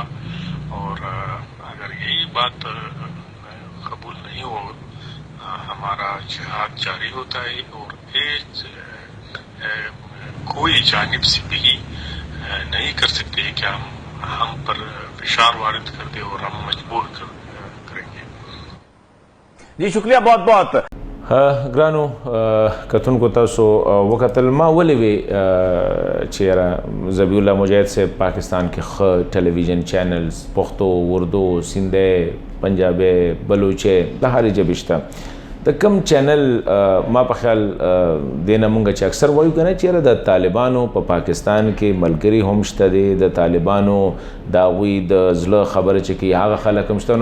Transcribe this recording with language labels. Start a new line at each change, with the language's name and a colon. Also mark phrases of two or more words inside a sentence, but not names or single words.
Urdu: اور اگر یہی بات قبول نہیں ہو ہمارا جہاد جاری ہوتا ہے اور کوئی جانب سے بھی نہیں کر سکتے کہ ہم پر فشار وارد کر دے اور ہم مجبور کریں گے. جی شکریہ بہت بہت.
Pashto: ګرانو کتونکو تاسو وکتل ما ولې وی چې یاره ذبیح الله مجاهد صاحب پاکستان کې ښه ټلویزیون چینلز پښتو اردو سندھی پنجابی بلوچي د هرې ژبې شته. د کم چینل ما په خیال دینه مونږ چې اکثر وایو کنه چې یاره د طالبانو په پاکستان کې ملګري هم شته دي د طالبانو د هغوی د زړه خبره چې کوي هغه خلک هم شته.